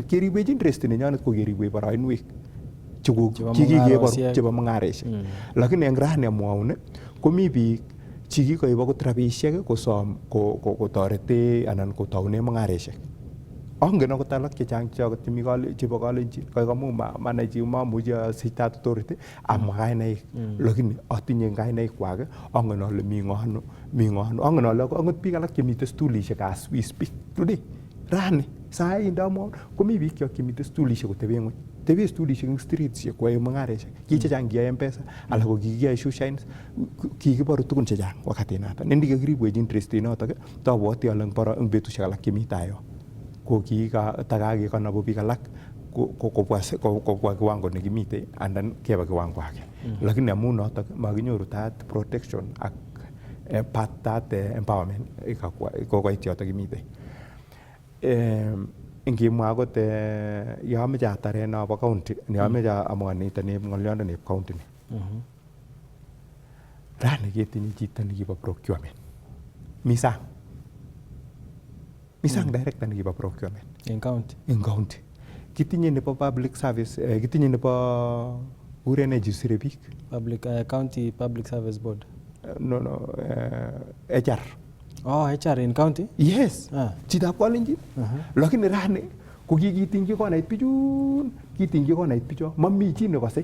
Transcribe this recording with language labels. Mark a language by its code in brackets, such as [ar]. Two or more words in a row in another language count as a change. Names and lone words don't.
[kln] Keribwechi interest nenyo ko keribwe boroinwek chekikeboru chebo mung'areshek. Lakini eng rani amwaun komi biik chekikoib akot rabisiek kosom kotorete anan kotaune mung'areshek. Angen akot alak chechang chokot chebo Kalenjin kamu manachi mamuchi asich [en] that authority [kln] amwa kainaik lakini atinye kainaik kwak angen ale mi ng'ono angen ale angot biik alak chemite stulishek [en] as we speak today [kln] rani sai ndamwaun komi biik chok chemite stulishek kotebe ng'weny tebe stulishek eng streets kwae mung'areshek ki chechang kiyoe M-Pesa ala ko kikiyoe shoe shines kikiboru tugun chechang wakati noto ndikakiribwechi interest notok tabwoti ale eng betusiek alak chemi tai yo ko takakekanabu biik alak kobwa kiwango nekimite andan keba kiwango age. Lakini amu notok makinyoru [en] that protection [kln] ak [en] that empowerment [kln] kokoit yotok kimite. ngimwa akot yo ameche atare nobo county ne ameche amwa nitoni ng'olyondoni eb county ni. Rani ketinye chito nekibo procurement. Mi sang director nekibo procurement. En county. En county. Kitinye nebo public service, kitinye nebo urene jisire biik. [en] County Public Service Board. No, HR. Oh, HR in county? [kln] Yes. Chitab Kalenjin. Lakini rani ko kikitingyi konait bichun, kitingyi konait bicho, mami chi nekose.